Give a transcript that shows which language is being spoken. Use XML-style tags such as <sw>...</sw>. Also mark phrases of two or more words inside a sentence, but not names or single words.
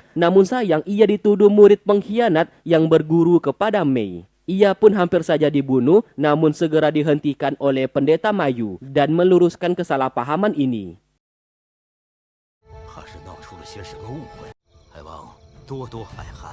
<id>Namun sayang, ia dituduh murid pengkhianat yang berguru kepada Mei. Ia pun hampir saja dibunuh, namun segera dihentikan oleh pendeta Mayu dan meluruskan kesalahpahaman ini.</id> <zh>怕是闹出了些什么误会，还望多多海涵。</zh>